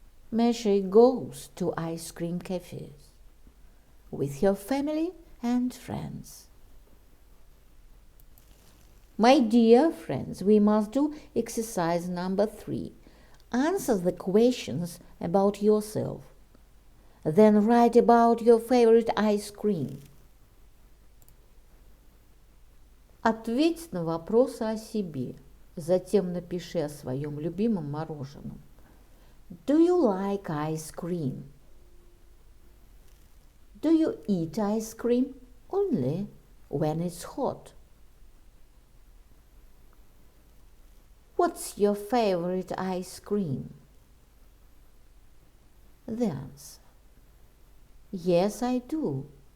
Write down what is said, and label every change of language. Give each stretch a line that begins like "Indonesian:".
English: Masha goes to ice cream cafes with her family and friends. My dear friends, we must do exercise number 3. Answer the questions about yourself. Then write about your favorite ice cream.
Russian: Ответь на вопросы о себе. Затем напиши о своем любимом мороженом.
English: Do you like ice cream? Do you eat ice cream only when it's hot? What's your favorite ice cream? The answer. Yes, I do.